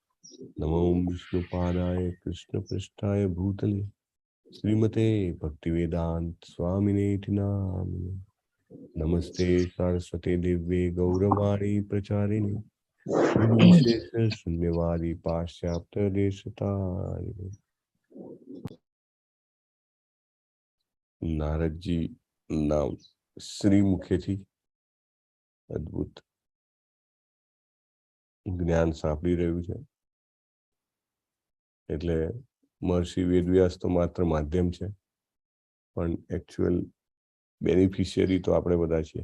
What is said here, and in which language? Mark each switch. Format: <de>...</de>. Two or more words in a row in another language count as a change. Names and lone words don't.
<sa>नमो विष्णुपादाय कृष्णपृष्ठाय भूतले श्रीमते भक्तिवेदांत स्वामिनेति नामिने। नमस्ते सरस्वते दिव्ये गौरवाणी प्रचारिणे निर्विशेष शून्यवादी पाश्चात्य देशतारिणे।</sa> <gu>નારદજી નામ શ્રી મુખેથી અદ્ભુત જ્ઞાન સાંભળી રહ્યું છે. એટલે મહર્ષિ વેદવ્યાસ તો માત્ર માધ્યમ છે, પણ</gu> <en>actual beneficiary</en> <gu>તો આપણે બધા છીએ.</gu>